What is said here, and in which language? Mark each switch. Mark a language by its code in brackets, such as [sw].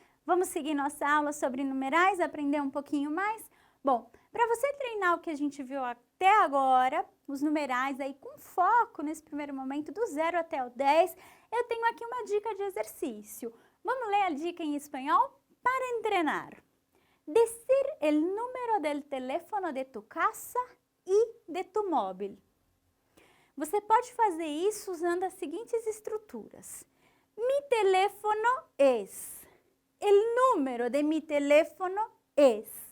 [pt] Vamos seguir nossa aula sobre numerais, aprender um pouquinho mais? Bom, para você treinar o que a gente viu até agora, os numerais aí com foco nesse primeiro momento, do 0 até o 10, eu tenho aqui uma dica de exercício. Vamos ler a dica em espanhol? Para treinar. [es] Decir el número del teléfono de tu casa e de tu móvil. [pt] Você pode fazer isso usando as seguintes estruturas. [es] Mi teléfono es. El número de mi teléfono es.